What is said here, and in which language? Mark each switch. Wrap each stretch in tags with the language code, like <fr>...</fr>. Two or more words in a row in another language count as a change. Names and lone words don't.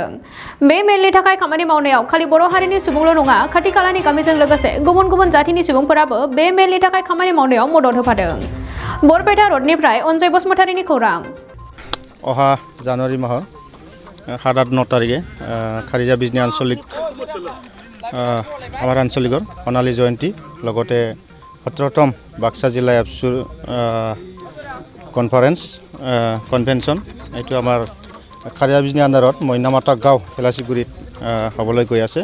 <brx>बे मेलनि थाखाय खामानि मावनायाव खालि बर' हारिनि सुबुंल' नङा, खाथि खालानि गामिजों लोगोसे गुबुन गुबुन जातिनि सुबुंफोराबो बे मेलनि थाखाय खामानि मावनायाव मदद होफादों। बरपेटा रडनिफ्राय अनजय बसुमतारीनि खौरां। अहा जानुवारि माह 7-9 तारिखे खारिजा 20नि</brx> <as>आঞ্চলিক আমাৰ আঞ্চলিকৰ সোণালী জয়ন্তী লগতে 17তম বাক্সা জিলা এপছুৰ কনভেনশ্যন এইটো আমাৰ খাৰিয়া 20নি আণ্ডাৰত মইনামাতা গাঁও হেলাচিগুৰিত হ'বলৈ গৈ আছে।</as>